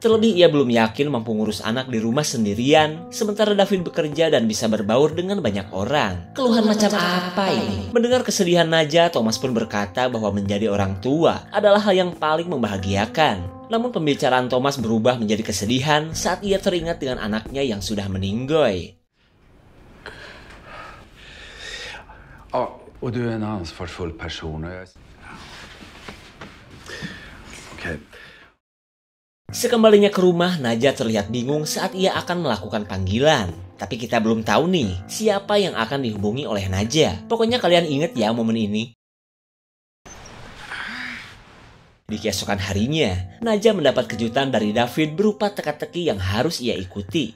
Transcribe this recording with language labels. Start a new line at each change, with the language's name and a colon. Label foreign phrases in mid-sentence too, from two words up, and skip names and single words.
Indonesian: Terlebih ia belum yakin mampu ngurus anak di rumah sendirian, sementara David bekerja dan bisa berbaur dengan banyak orang. Keluhan macam apa ini? Mendengar kesedihan Naja, Thomas pun berkata bahwa menjadi orang tua adalah hal yang paling membahagiakan. Namun pembicaraan Thomas berubah menjadi kesedihan saat ia teringat dengan anaknya yang sudah meninggoy.
Swedish: Ja, och du är en ansvarsfull person. Okej.
Indonesian: Sekembalinya ke rumah, Naja terlihat bingung saat ia akan melakukan panggilan. Tapi kita belum tahu nih, siapa yang akan dihubungi oleh Naja. Pokoknya kalian inget ya momen ini. Di keesokan harinya, Naja mendapat kejutan dari David berupa teka-teki yang harus ia ikuti.